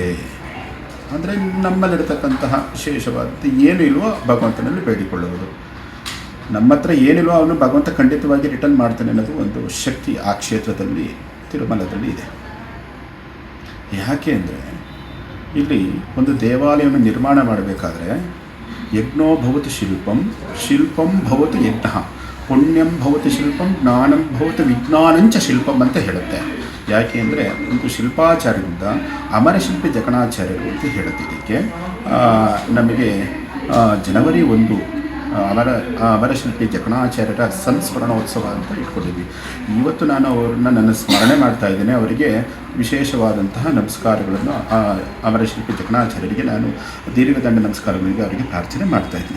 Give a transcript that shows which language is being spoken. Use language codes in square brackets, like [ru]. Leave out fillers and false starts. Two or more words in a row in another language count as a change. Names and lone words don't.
[kn] ಅಂದರೆ ನಮ್ಮಲ್ಲಿರತಕ್ಕಂತಹ ವಿಶೇಷವಾದಂಥ ಏನು ಇಲ್ವೋ ಭಗವಂತನಲ್ಲಿ ಬೇಡಿಕೊಳ್ಳುವುದು. ನಮ್ಮ ಹತ್ರ ಏನಿಲ್ವೋ ಅವನು ಭಗವಂತ ಖಂಡಿತವಾಗಿ ರಿಟರ್ನ್ ಮಾಡ್ತಾನೆ ಅನ್ನೋದು ಒಂದು ಶಕ್ತಿ ಆ ಕ್ಷೇತ್ರದಲ್ಲಿ ತಿರುಮಲದಲ್ಲಿ ಇದೆ. ಯಾಕೆ ಅಂದರೆ ಇಲ್ಲಿ ಒಂದು ದೇವಾಲಯವನ್ನು ನಿರ್ಮಾಣ ಮಾಡಬೇಕಾದ್ರೆ [sa] ಯಜ್ಞೋ ಭವತಿ ಶಿಲ್ಪಂ, ಶಿಲ್ಪಂ ಭವತಿ ಯಜ್ಞ, ಪುಣ್ಯಂ ಭವತಿ ಶಿಲ್ಪಂ, ಜ್ಞಾನಂ ಭವತಿ ವಿಜ್ಞಾನಂಚ ಶಿಲ್ಪಂ [kn] ಅಂತ ಹೇಳುತ್ತೆ. ಯಾಕೆ ಅಂದರೆ ಒಂದು ಶಿಲ್ಪಾಚಾರ್ಯರಿಂದ ಅಮರಶಿಲ್ಪಿ ಜಕಣಾಚಾರ್ಯರು ಅಂತ ಹೇಳುತ್ತೆ. ಇದಕ್ಕೆ ನಮಗೆ ಜನವರಿ 1 ಅಮರಶಿಲ್ಪಿ ಜಕಣಾಚಾರ್ಯರ ಸಂಸ್ಮರಣೋತ್ಸವ ಅಂತ ಇಟ್ಕೊಂಡಿದ್ವಿ. ಇವತ್ತು ನಾನು ಅವ್ರನ್ನ ನನ್ನ ಸ್ಮರಣೆ ಮಾಡ್ತಾ ಇದ್ದೇನೆ. ಅವರಿಗೆ ವಿಶೇಷವಾದಂತಹ ನಮಸ್ಕಾರಗಳನ್ನು ಅಮರಶಿಲ್ಪಿ ಜಕಣಾಚಾರ್ಯರಿಗೆ ನಾನು ದೀರ್ಘದಂಡ ನಮಸ್ಕಾರಗಳಿಗೆ ಅವರಿಗೆ ಪ್ರಾರ್ಥನೆ ಮಾಡ್ತಾ ಇದ್ದೀನಿ.